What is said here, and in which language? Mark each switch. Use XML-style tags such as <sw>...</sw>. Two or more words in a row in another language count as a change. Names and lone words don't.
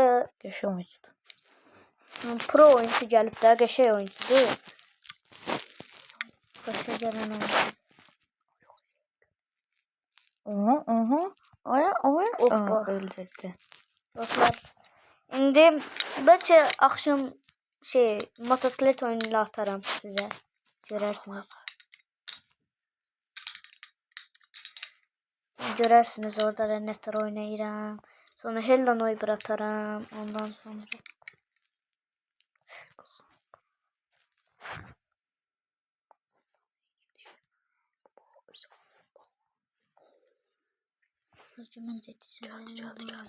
<az>Qəşəng oyuncudur. pro oyuncu gəlib də, qəşəng oyuncudur. Qəşəng gələn oyuncu. Aha. Aya. Hoppa. Öldürdü. Dostlar indi belki akşam motosiklet oyunuyla atarım size. Görərsiniz. Görərsiniz orada da netter oynayıram. Sonra Hell'dan Oyber atarım. Ondan sonra. Çaldı.</az>